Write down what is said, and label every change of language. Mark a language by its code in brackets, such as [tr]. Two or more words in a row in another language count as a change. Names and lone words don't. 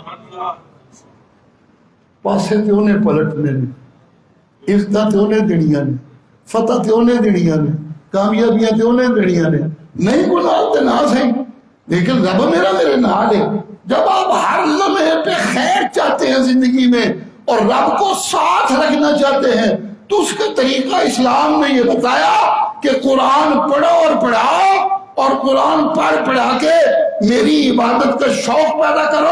[pa] پاسے تے انہیں پلٹنے نے، عزتاں تے انہیں دنیا نے، فتح تے انہیں دنیا نے، کامیابیاں تے انہیں دنیا نے، نہیں کو نال تے نہ صحیح، لیکن رب میرا میرے نال ہے۔ [ur] جب آپ ہر لمحے پہ خیر چاہتے ہیں زندگی میں اور رب کو ساتھ رکھنا چاہتے ہیں تو اس کا طریقہ اسلام نے یہ بتایا کہ قرآن پڑھو اور پڑھاؤ، اور قرآن پڑھا کے میری عبادت کا شوق پیدا کرو۔